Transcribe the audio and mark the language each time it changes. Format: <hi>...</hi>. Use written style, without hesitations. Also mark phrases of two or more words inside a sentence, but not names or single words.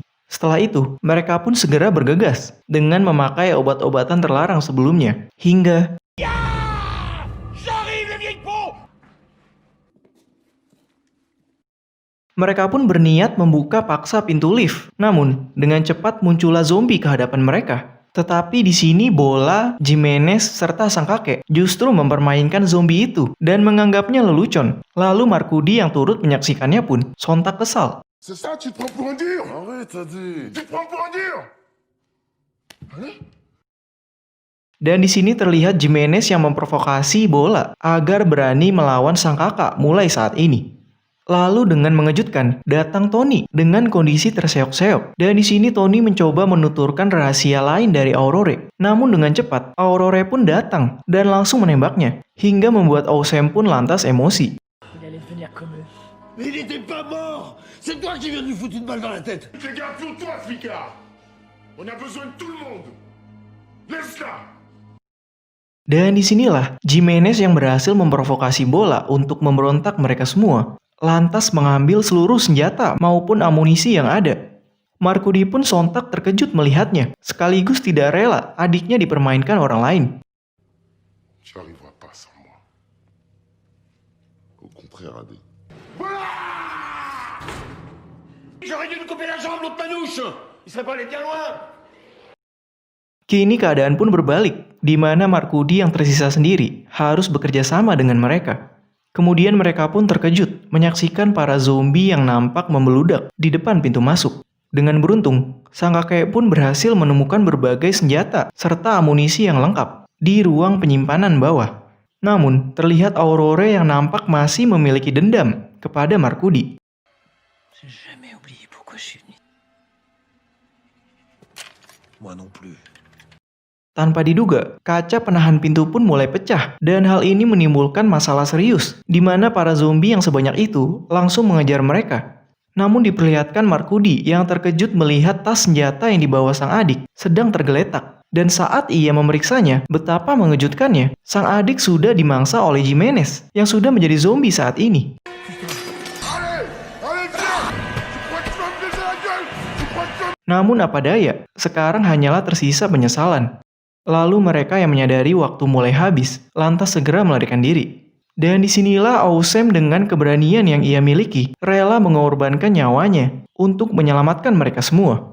<id>Setelah itu, mereka pun segera bergegas dengan memakai obat-obatan terlarang sebelumnya, hingga Mereka pun berniat membuka paksa pintu lift. Namun, dengan cepat muncullah zombie ke hadapan mereka. Tetapi di sini Bola, Jimenez, serta sang kakek justru mempermainkan zombie itu dan menganggapnya lelucon. Lalu Markudi yang turut menyaksikannya pun sontak kesal.</id> <fr>C'est ça, tu te prends pour un dur? Arrête, t'as dit. Tu te prends pour un dur?</fr> <id>Dan di sini terlihat Jimenez yang memprovokasi Bola agar berani melawan sang kakak mulai saat ini. Lalu dengan mengejutkan, datang Tony dengan kondisi terseok-seok. Dan di sini Tony mencoba menuturkan rahasia lain dari Aurore. Namun dengan cepat, Aurore pun datang dan langsung menembaknya, hingga membuat Awesome pun lantas emosi.</id> <fr>Il allait devenir comme eux. Mais il était pas mort. C'est toi qui viens de lui foutre une balle dans la tête. Fais gaffe pour toi, Flicard. On a besoin de tout le monde. Laisse-la.</fr> <id>Dan disinilah Jimenez yang berhasil memprovokasi Bola untuk memberontak mereka semua. Lantas mengambil seluruh senjata maupun amunisi yang ada. Markudi pun sontak terkejut melihatnya, sekaligus tidak rela adiknya dipermainkan orang lain.</id> <fr>Tu arriveras pas sans moi. Au contraire, Adi. J'aurais dû me couper la jambe, l'autre manouche. Il serait pas allé bien loin.</fr> <id>Kini keadaan pun berbalik, di mana Markudi yang tersisa sendiri harus bekerja sama dengan mereka. Kemudian mereka pun terkejut menyaksikan para zombie yang nampak membeludak di depan pintu masuk. Dengan beruntung, sang kakek pun berhasil menemukan berbagai senjata serta amunisi yang lengkap di ruang penyimpanan bawah. Namun, terlihat Aurore yang nampak masih memiliki dendam kepada Markudi.</id> <fr>J'ai jamais oublié pourquoi je suis venu. Moi non plus.</fr> <id>Tanpa diduga, kaca penahan pintu pun mulai pecah dan hal ini menimbulkan masalah serius di mana para zombie yang sebanyak itu langsung mengejar mereka. Namun diperlihatkan Markudi yang terkejut melihat tas senjata yang dibawa sang adik sedang tergeletak. Dan saat ia memeriksanya, betapa mengejutkannya, sang adik sudah dimangsa oleh Jimenez yang sudah menjadi zombie saat ini.</id> <fr>Allez, allez, viens. Tu crois que tu vas me baiser la gueule? Tu crois que tu vas...</fr> <id>Namun apa daya, sekarang hanyalah tersisa penyesalan. Lalu mereka yang menyadari waktu mulai habis, lantas segera melarikan diri. Dan disinilah Awesome dengan keberanian yang ia miliki, rela mengorbankan nyawanya untuk menyelamatkan mereka semua.</id>